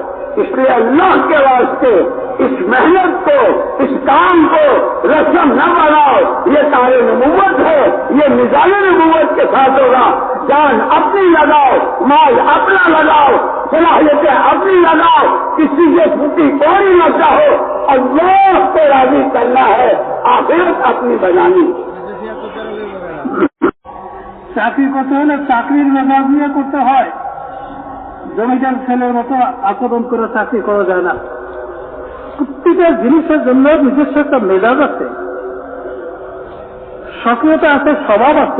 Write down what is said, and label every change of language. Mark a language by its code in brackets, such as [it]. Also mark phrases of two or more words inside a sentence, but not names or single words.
[ur] اس لیے اللہ کے واسطے اس محنت کو، اس کام کو رسم نہ بناؤ، یہ کار نبوت ہے، یہ نظام نبوت کے ساتھ ہوگا۔ جان اپنی لگاؤ، مال اپنا لگاؤ، صلاحیتیں اپنی لگاؤ، کسی سے چھوٹی کوئی نہ چاہو، اللہ کو راضی کرنا ہے، آخرت اپنی بنانی۔ [bn] চাকরি করতে হলে চাকরির মেজাজ নিয়ে করতে হয়, জমিদার ছেলের মতো আচরণ করে চাকরি করা যায় না। প্রত্যেকটা জিনিসের জন্য নিজস্ব একটা মেজাজ আছে, সক্রিয়তা আছে, স্বভাব আছে।